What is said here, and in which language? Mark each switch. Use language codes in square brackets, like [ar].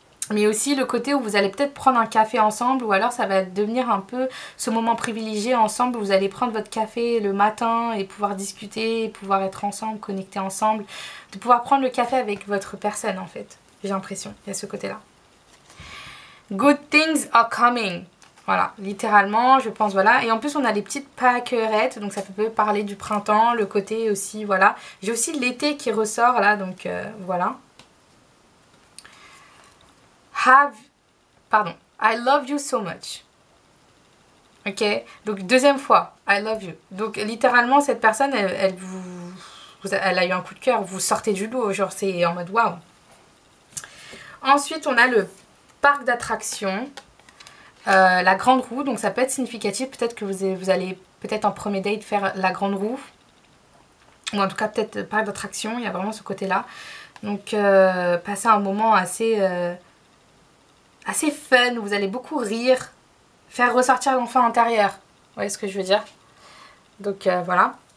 [fr] Mais aussi le côté où vous allez peut-être prendre un café ensemble ou alors ça va devenir un peu ce moment privilégié ensemble où vous allez prendre votre café le matin et pouvoir discuter, pouvoir être ensemble, connecter ensemble, de pouvoir prendre le café avec votre personne en fait. J'ai l'impression, il y a ce côté-là. [en] Good things are coming. [fr] Voilà, littéralement, je pense, voilà. Et en plus, on a les petites pâquerettes, donc ça peut parler du printemps, le côté aussi, voilà. J'ai aussi l'été qui ressort, là, donc voilà. Pardon, [en] I love you so much. [fr] Ok, donc deuxième fois, [en] I love you. [fr] Donc littéralement, cette personne, elle a eu un coup de cœur, vous sortez du lot, genre c'est en mode waouh. Ensuite, on a le parc d'attractions. La grande roue, donc ça peut être significatif, peut-être que vous allez peut-être en premier date faire la grande roue, ou en tout cas peut-être parc d'attraction, il y a vraiment ce côté là, donc passer un moment assez fun, où vous allez beaucoup rire, faire ressortir l'enfant intérieur, vous voyez ce que je veux dire, donc voilà.